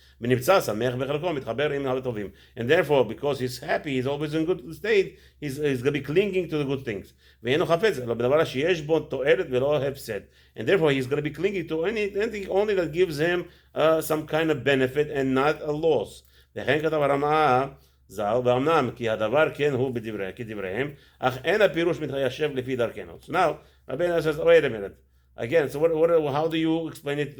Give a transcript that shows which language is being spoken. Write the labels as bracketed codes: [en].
[he] ונמצא שמח בחלקו, מתחבר עם הטובים. [en] And therefore, because he's happy, he's always in good state, he's going to be clinging to the good things. [he] ואינו חפץ, אלא בדבר שיש בו תועלת ולא הפסד. [en] And therefore, he's going to be clinging to anything only that gives him some kind of benefit and not a loss. [he] וכן כתב הרמ"א ז"ל, ואמנם כי הדבר כן הוא כדבריהם, אך אין הפירוש מתיישב לפי דרכנו. [en] So now, Rabeinu says, wait a minute. Again, so how do you explain it?